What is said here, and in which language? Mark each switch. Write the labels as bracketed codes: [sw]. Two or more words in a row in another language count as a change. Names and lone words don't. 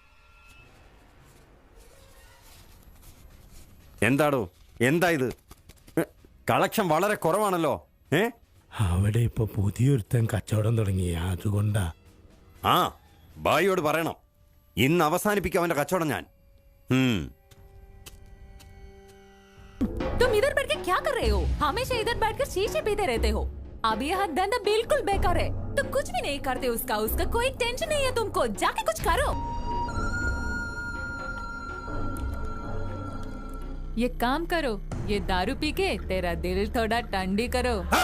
[ml] എന്താടോ, എന്താ ഇത്? കളക്ഷൻ വളരെ കുറവാണല്ലോ. അവിടെ ഇപ്പൊ പുതിയൊരുത്തൻ കച്ചവടം തുടങ്ങി, അതുകൊണ്ടാ. ബായിയോട് പറയണം, ഇന്ന് അവസാനിപ്പിക്കാം അവന്റെ കച്ചവടം ഞാൻ. [hi] तुम इधर बैठ के क्या कर रहे हो? हमेशा इधर बैठकर शीशे पीते रहते हो. अब यह धंधा बिल्कुल बेकार है. तुम कुछ भी नहीं करते उसका कोई टेंशन नहीं है तुमको. जाके कुछ करो. ये काम करो, ये दारू पी के तेरा दिल थोड़ा ठंडी करो.